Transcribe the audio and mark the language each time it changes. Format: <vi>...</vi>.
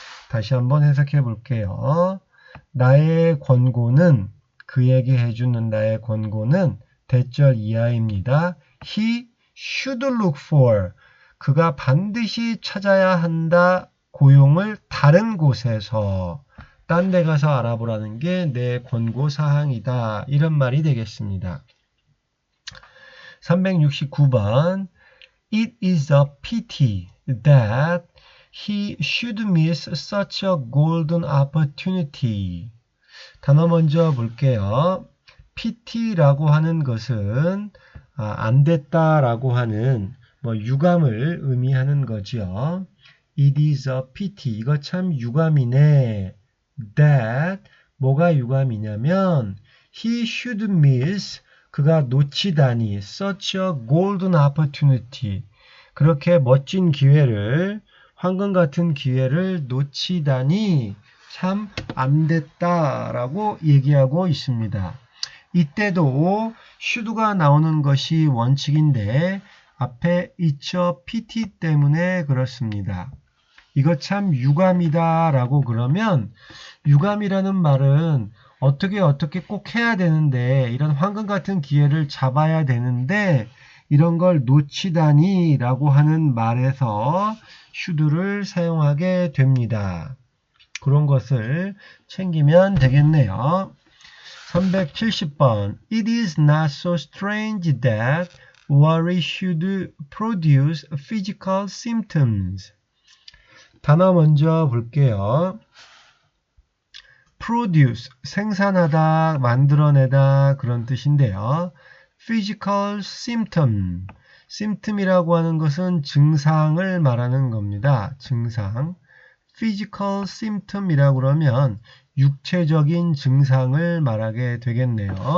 <ko>다시 한번 해석해 볼게요. 나의 권고는, 그에게 해주는 나의 권고는 대절 이하입니다.</ko> <en>He should look for,</en> <ko>그가 반드시 찾아야 한다. 고용을 다른 곳에서, 딴 데 가서 알아보라는 게 내 권고 사항이다. 이런 말이 되겠습니다.</ko> <en>369번 It is a pity that he should miss such a golden opportunity.</en> <ko>단어 먼저 볼게요. pity라고 하는 것은 안 됐다라고 하는 유감을 의미하는 거죠.</ko> <en>It is a pity.</en> <ko>이거 참 유감이네. That 뭐가 유감이냐면</ko> <en>he should miss,</en> <ko>그가 놓치다니,</ko> <en>such a golden opportunity,</en> <ko>그렇게 멋진 기회를, 황금 같은 기회를 놓치다니 참 안 됐다라고 얘기하고 있습니다. 이때도 should가 나오는 것이 원칙인데 앞에</ko> <en>it's a pity</en> <ko>때문에 그렇습니다. 이거 참 유감이다 라고 그러면, 유감이라는 말은 어떻게 꼭 해야 되는데, 이런 황금 같은 기회를 잡아야 되는데 이런 걸 놓치다니 라고 하는 말에서 should를 사용하게 됩니다. 그런 것을 챙기면 되겠네요.</ko> <en>370번 It is not so strange that worry should produce physical symptoms.</en> <ko>단어 먼저 볼게요. produce, 생산하다, 만들어내다, 그런 뜻인데요.</ko> <en>physical symptom,</en> <ko>symptom이라고 하는 것은 증상을 말하는 겁니다. 증상.</ko> <en>physical symptom</en> <ko>이라고 그러면 육체적인 증상을 말하게 되겠네요.</ko>